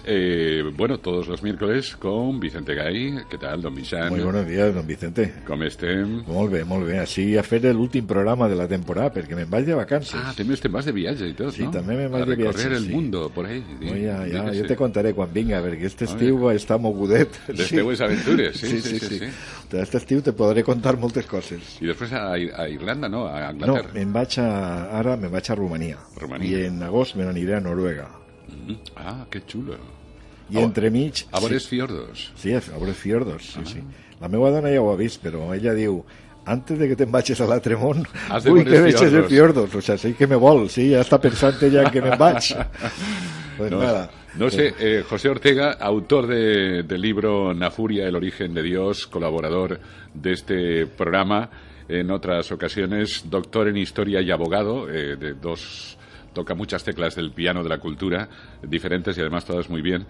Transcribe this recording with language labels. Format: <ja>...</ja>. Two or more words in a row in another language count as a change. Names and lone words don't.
<es>Bueno, todos los miércoles con Vicente Gai. ¿Qué tal, don Vicente? Muy buenos días, don Vicente.</es> <ca>Com estem? Molt bé. Així a fer l'últim programa de la temporada, perquè me'n vaig de vacances. Ah, també estem vas de viatge i tot, sí, no? Sí, també me'n vaig de viatge, recorrer el sí.</ca> <es>mundo por ahí.</es> <ca>Ja, jo te contaré quan vinga, perquè este estiu està mogudet. Les teues aventures, sí. Este estiu te podré contar moltes coses. I després a Irlanda, no? A Anglaterra. No, ara me'n vaig a Romania. I en agost me n'aniré a Noruega. Ah, que xulo. I entremig... A veure fiordos. Sí, a veure fiordos, sí. La meva dona ja ho ha vist, però ella diu...</ca> <es>Antes de que</es> <ca>te'n vagis a l'altre món, vull que vegis els fiordos.</ca> <es>O sea,</es> <ca>sí que me vol, sí, ja està pensant ella en que me'n vaig.</ca> <es>Pues no, nada. No sé, José Ortega, autor del libro Nafuria, el origen de Dios, colaborador de este programa, en otras ocasiones, doctor en historia y abogado, toca muchas teclas del piano de la cultura, diferentes y además todas muy bien.</es>